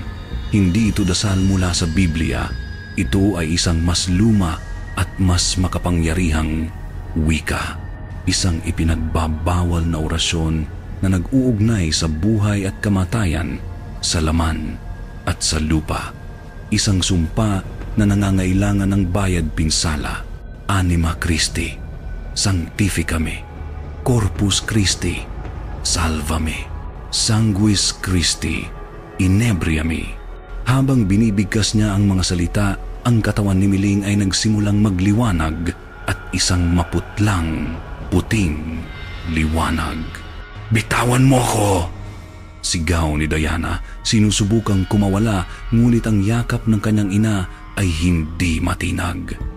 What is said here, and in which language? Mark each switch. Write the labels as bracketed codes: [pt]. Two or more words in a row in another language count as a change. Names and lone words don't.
[tl] Hindi ito dasal mula sa Biblia. Ito ay isang mas luma at mas makapangyarihang wika. Isang ipinagbabawal na orasyon na nag-uugnay sa buhay at kamatayan, sa laman at sa lupa. Isang sumpa na nangangailangan ng bayad pinsala. [la] Anima Christi, Sanctificame, Corpus Christi, Salvame, Sanguis Christi, Inebriame. [tl] Habang binibigkas niya ang mga salita, ang katawan ni Miling ay nagsimulang magliwanag at isang maputlang, puting liwanag. "Bitawan mo ako!" sigaw ni Diana. Sinusubukang kumawala, ngunit ang yakap ng kanyang ina ay hindi matinag.